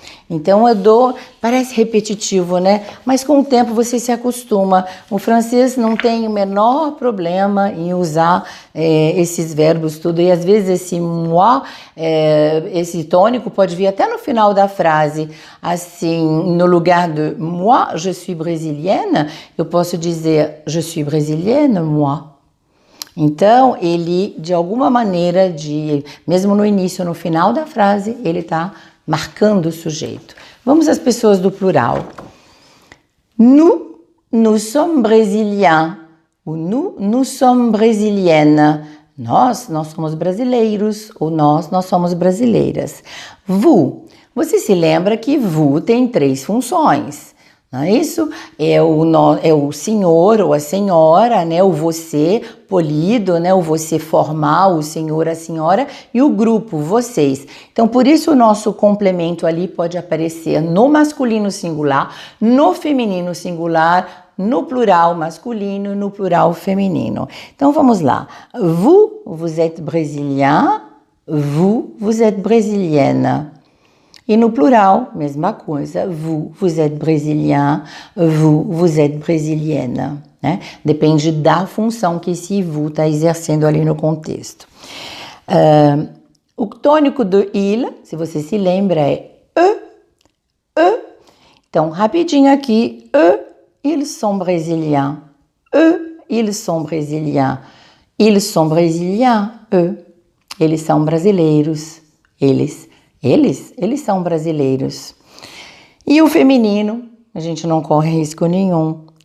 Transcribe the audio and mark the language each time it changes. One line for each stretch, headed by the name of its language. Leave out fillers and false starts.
Portuguese: Então parece repetitivo, né? Mas com o tempo você se acostuma. O francês não tem o menor problema em usar esses verbos tudo. E às vezes esse moi, esse tônico pode vir até no final da frase. Assim, no lugar de
French: moi, je suis brésilienne,
Portuguese: eu posso dizer
French: je suis brésilienne, moi.
Portuguese: Então, ele, de alguma maneira, mesmo no início ou no final da frase, ele está marcando o sujeito. Vamos às pessoas do plural.
French: Nous sommes brésiliens. Ou nous sommes brésiliennes.
Portuguese: Nós somos brasileiros. Ou nós somos brasileiras. Vous. Você se lembra que vous tem 3 funções. Não é isso? É o senhor ou a senhora, né? O você polido, né? O você formal, o senhor, a senhora e o grupo, vocês. Então, por isso o nosso complemento ali pode aparecer no masculino singular, no feminino singular, no plural masculino, no plural feminino. Então, vamos lá.
French: Vous êtes brésilien. Vous êtes brésilienne.
Portuguese: E no plural, mesma coisa,
French: vous êtes brésilien, vous êtes brésilienne.
Portuguese: Né? Depende da função que esse vous está exercendo ali no contexto. O tônico do il, se você se lembra, é e. Então, rapidinho aqui,
French: ils sont brésiliens. Ils sont brésiliens. Ils sont brésiliens,
Portuguese: Eles são brasileiros. Eles são brasileiros. E o feminino, a gente não corre risco nenhum.